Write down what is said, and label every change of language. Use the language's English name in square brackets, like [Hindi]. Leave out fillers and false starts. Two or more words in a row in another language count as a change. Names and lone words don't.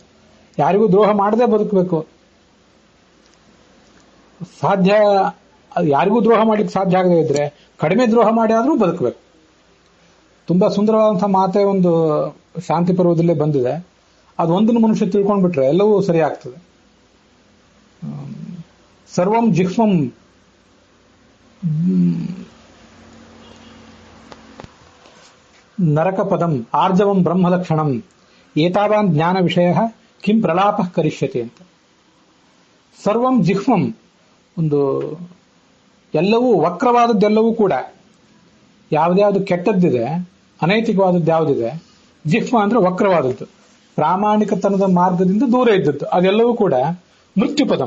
[Kannada] ಯಾರಿಗೂ ದ್ರೋಹ ಮಾಡದೆ ಬದುಕಬೇಕು. ಸಾಧ್ಯ, ಯಾರಿಗೂ ದ್ರೋಹ ಮಾಡ್ಲಿಕ್ಕೆ ಸಾಧ್ಯ ಆಗದೇ ಇದ್ರೆ ಕಡಿಮೆ ದ್ರೋಹ ಮಾಡಿ ಆದ್ರೂ ಬದುಕಬೇಕು. ತುಂಬಾ ಸುಂದರವಾದಂತಹ ಮಾತೆ ಒಂದು ಶಾಂತಿ ಪರ್ವದಲ್ಲೇ ಬಂದಿದೆ. ಅದು ಒಂದನ್ನು ಮನುಷ್ಯ ತಿಳ್ಕೊಂಡ್ಬಿಟ್ರೆ ಎಲ್ಲವೂ ಸರಿ ಆಗ್ತದೆ. [Sanskrit] ಸರ್ವಂ ಜಿಹ್ವಂ ನರಕ ಪದಂ ಆರ್ಜವಂ ಬ್ರಹ್ಮಲಕ್ಷಣಂ ಏತಾವಾನ್ ಜ್ಞಾನ ವಿಷಯ ಕಿಂ ಪ್ರಲಾಪ ಕರಿಷ್ಯತೆ ಅಂತ. ಸರ್ವಂ ಜಿಹ್ವಂ, [Kannada] ಒಂದು ಎಲ್ಲವೂ ವಕ್ರವಾದದ್ದೆಲ್ಲವೂ ಕೂಡ, ಯಾವುದ್ಯಾವುದು ಕೆಟ್ಟದ್ದಿದೆ, ಅನೈತಿಕವಾದದ್ದು ಯಾವುದಿದೆ, ಜಿಹ್ವ ಅಂದ್ರೆ ವಕ್ರವಾದದ್ದು, ಪ್ರಾಮಾಣಿಕತನದ ಮಾರ್ಗದಿಂದ ದೂರ ಇದ್ದದ್ದು, ಅದೆಲ್ಲವೂ ಕೂಡ ಮೃತ್ಯುಪದಂ.